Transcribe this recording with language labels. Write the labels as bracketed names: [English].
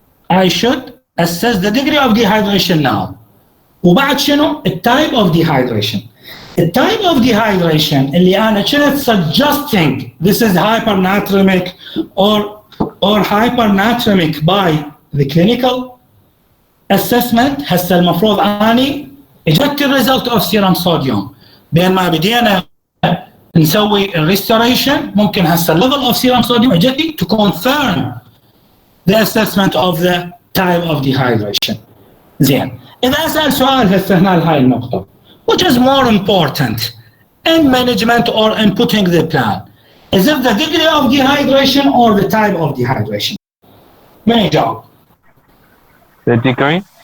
[English] I should assess the degree of dehydration now. [Arabic] وبعد شنو؟ التايب اوف dehydration. [English] التايب of dehydration [Arabic] اللي انا كنت [English] suggesting this is hypernatremic or hypernatremic by the clinical assessment. [Arabic] هسه المفروض اني اجت الريزلت اوف سيرم صوديوم بين ما بدينا نسوي الريستوريشن ممكن هسه الليفل اوف سيرم صوديوم اجتي [English] to confirm the assessment of the type of dehydration. [Arabic] زين إذا أسأل سؤال هسه هنا لهاي النقطة [English] which is more important in management or in putting the plan is it the degree of dehydration or the type of dehydration؟ [Arabic] من يجاوب؟ [English] The degree?